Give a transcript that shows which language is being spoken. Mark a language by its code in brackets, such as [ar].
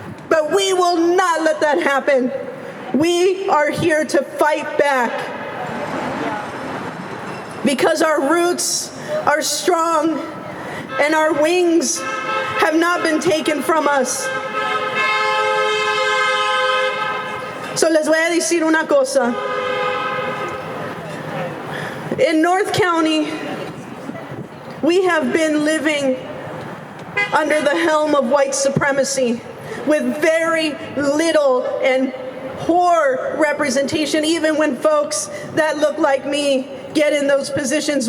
[en] But we will not let that happen. We are here to fight back. Because our roots are strong and our wings have not been taken from us. So [es] les voy a decir una cosa. [en] In North County, we have been living under the helm of white supremacy with very little and poor representation, even when folks that look like me get in those positions.